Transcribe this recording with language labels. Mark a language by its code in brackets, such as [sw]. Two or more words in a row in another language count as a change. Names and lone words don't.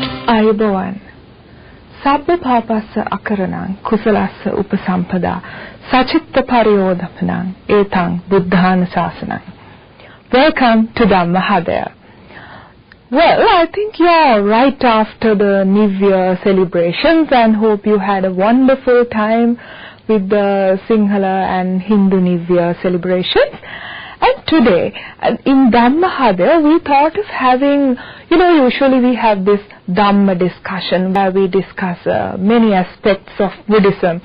[pi] අයබෝවන් සබ්බ පාපස්ස අකරණං කුසලස්ස උපසම්පදා සචිත්ත පරියෝධපනං ඒතං බුද්ධාන ශාසනං. [en] Welcome to Dhammahadaya. Well, I think you're right after the New Year celebrations and hope you had a wonderful time with the Sinhala and Hindu New Year celebrations. And today, in Dhammahadaya, we thought of having, usually we have this Dhamma discussion where we discuss many aspects of Buddhism.